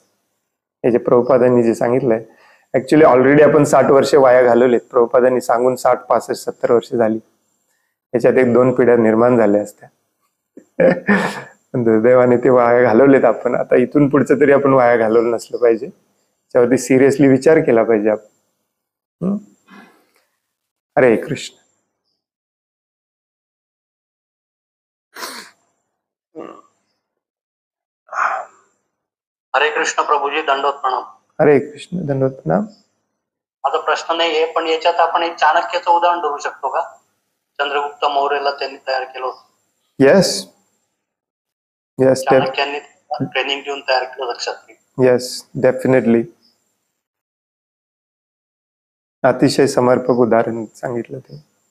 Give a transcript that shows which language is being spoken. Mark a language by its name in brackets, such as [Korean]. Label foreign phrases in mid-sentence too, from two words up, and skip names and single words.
[Marathi] हे जे प्रभुपादांनी जे सांगितलंय, [English] actually already [Marathi] आपण 60 वर्षे वाया घालवलेत. प्रभुपादांनी सांगून 60, 65, 70 वर्ष झाली. याच्यात 1-2 पिढ्या निर्माण झाल्या असत्या. दुर्दैवाने ते वाया घालवलेत आपण. आता इथून पुढचं तरी आपण वाया घालवलं नसलं पाहिजे, त्याच्यावरती सिरियसली विचार केला पाहिजे आपण. हरे कृष्ण. हरे कृष्ण प्रभूजी, दंडवत प्रणाम. हरे कृष्ण, दंडवत प्रणाम. माझा प्रश्न नाहीये, पण याच्यात आपण एक चाणक्याचं उदाहरण धरू शकतो का? चंद्रगुप्त मौर्यला त्यांनी तयार केलं होतं. येस, चाणक्यांनी ट्रेनिंग देऊन तयार केलं लक्षात. [English] Yes, definitely. [Marathi] अतिशय समर्पक उदाहरण सांगितलं ते.